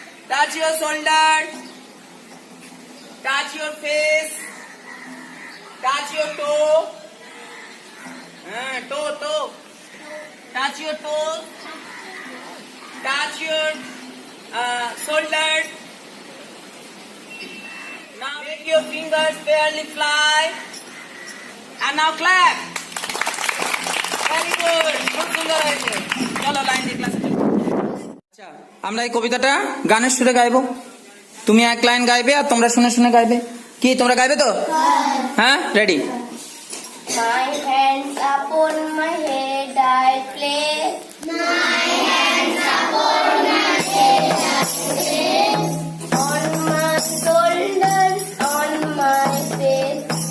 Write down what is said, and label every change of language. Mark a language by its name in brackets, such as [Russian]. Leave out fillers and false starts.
[English] Touch your shoulder, touch your face, touch your toe, toe, touch your toes, touch your shoulder. Now make your fingers fairly fly, and now clap. Very good, [Bangla] খুব সুন্দর হয়েছে। চলো line দিয়ে ক্লাসে চলো। আচ্ছা, আমরা এই কবিতাটা গানের সুরে গাইবো। তুমি এক লাইন গাইবে আর তোমরা শুনে শুনে গাইবে। কি তোমরা গাইবে তো? হ্যাঁ, ready? [English] My hands upon my head I place. My hands upon my head I place. On my shoulders, on my face.